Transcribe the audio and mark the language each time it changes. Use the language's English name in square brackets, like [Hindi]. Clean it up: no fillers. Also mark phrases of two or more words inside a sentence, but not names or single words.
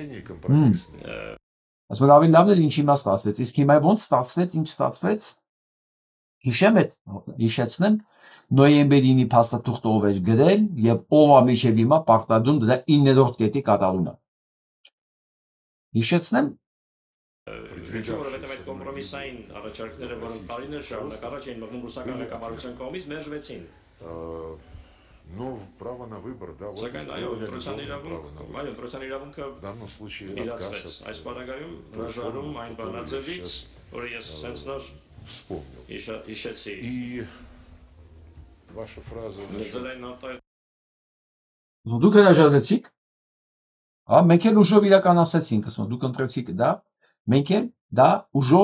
[Armenian] Ասում եմ ավելի լավն է ինչ հիմա ստացվեց, իսկ հիմա ոնց ստացվեց, ինչ ստացվեց։ Հիշեցնեմ, նոյեմբերի 9-ի փաստաթուղթը ով էր գրել եւ ով է մինչեւ հիմա պարտադրում դրա 9-րդ կետի կատարումը։ Հիշեցնեմ, որովհետեւ այդ կոմպրոմիսային առաջարկները, որոնք տարիներ շարունակ առաջ էին մղում ռուսական ղեկավարության կողմից, մերժվեցին։ [Russian] Право на выбор, да. [Armenian] Սակայն այո, ընտրության իրավունքը իրացվեց։ Այս պարագայում հրաժարում այն բանաձևից, որը ես հենց նոր հիշեցի։ Դուք հրաժարվեցիք։ Մենք էլ ուժով իրականացրեցինք, ասում դուք ընտրեցիք դա, մենք էլ դա ուժով